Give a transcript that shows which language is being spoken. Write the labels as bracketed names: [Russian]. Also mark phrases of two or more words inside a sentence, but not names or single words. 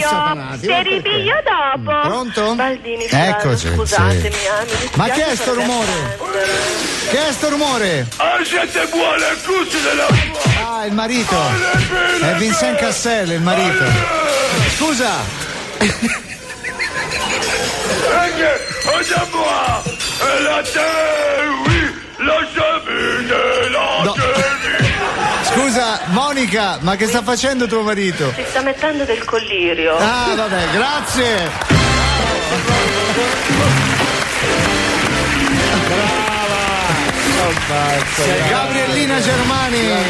[Italian] satanati? Te Ma ripiglio dopo. Pronto? Baldini, Eccoci, scusatemi, sì. mi dispiace Ma che è sto per rumore? offendere. Che è sto rumore? Siete buone, cucci della... Ah, il marito. È Vincent Cassel, il marito. Scusa. [French] Regarde-moi, la terre, oui, la cheminée, la [Italian] No. Scusa, Monica, ma che sta facendo tuo marito? Si sta mettendo del collirio. Ah, vabbè, grazie. C'è Gabriellina Germani.